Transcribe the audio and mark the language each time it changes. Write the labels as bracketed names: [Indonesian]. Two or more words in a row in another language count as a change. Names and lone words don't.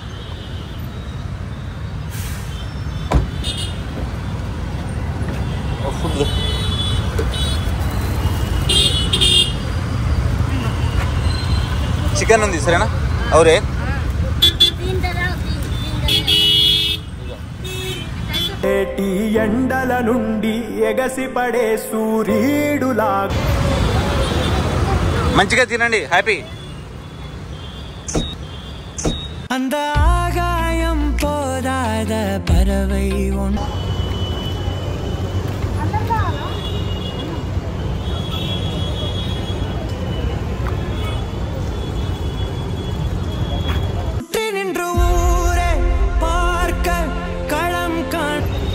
[English] food chicken [Telugu] ఉంది సరేనా? అవురే ఎండల నుండి ఎగసిపడే సూర్యుడులా మంచిగా తినండి, హ్యాపీ. [Tamil] அந்த ஆகாயம் போதாத பறவை ஒன்று நின்று ஊரே பார்க்க களம் காண்